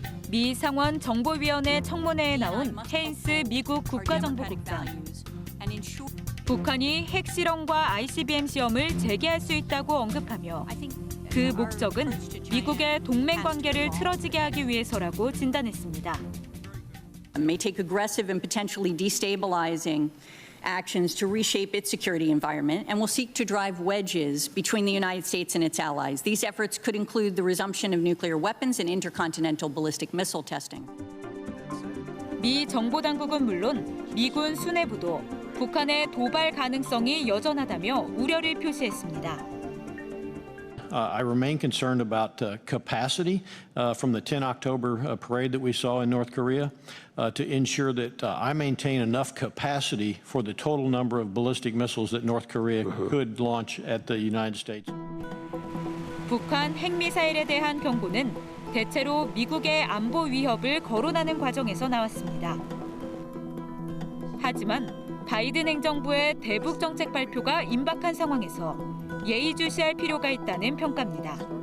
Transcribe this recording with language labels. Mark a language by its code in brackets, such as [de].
[ko] 미 상원 정보위원회 청문회에 나온 헤인스 미국 국가정보국장. 북한이 핵실험과 ICBM 시험을 재개할 수 있다고 언급하며 그 목적은 미국의 동맹 관계를 틀어지게 하기 위해서라고 진단했습니다. [en] May take aggressive and potentially destabilizing actions to reshape its security environment and will seek to drive wedges between the United States and its allies. These efforts could include the resumption of nuclear weapons and intercontinental ballistic missile testing. [ko] 미 정보당국은 물론 미군 수뇌부도 북한의 도발 가능성이 여전하다며 우려를 표시했습니다. [en] I remain concerned about capacity from the 10 October parade that we saw in North Korea to ensure that I maintain enough capacity for the total number of ballistic missiles that North Korea could launch at the United States. [ko] 북한 핵미사일에 대한 경고는 대체로 미국의 안보 위협을 거론하는 과정에서 나왔습니다. 하지만 바이든 행정부의 대북 정책 발표가 임박한 상황에서 예의주시할 필요가 있다는 평가입니다.